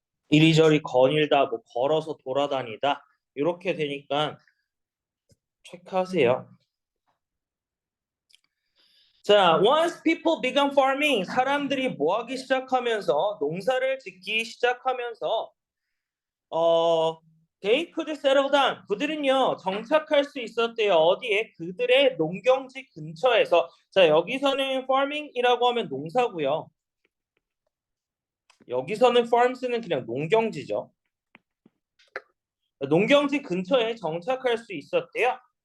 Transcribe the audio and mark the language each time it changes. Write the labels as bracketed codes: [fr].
[ko] 이리저리 거닐다, 뭐 걸어서 돌아다니다 이렇게 되니까 체크하세요. 자, [en] once people began farming, [ko] 사람들이 뭐하기 시작하면서 농사를 짓기 시작하면서 [en] they could settle down. [ko] 그들은요 정착할 수 있었대요. 어디에? 그들의 농경지 근처에서. 자, 여기서는 farming이라고 하면 농사고요. 여기서는 farms는 그냥 농경지죠. 농경지 근처에 정착할 수 있었대요.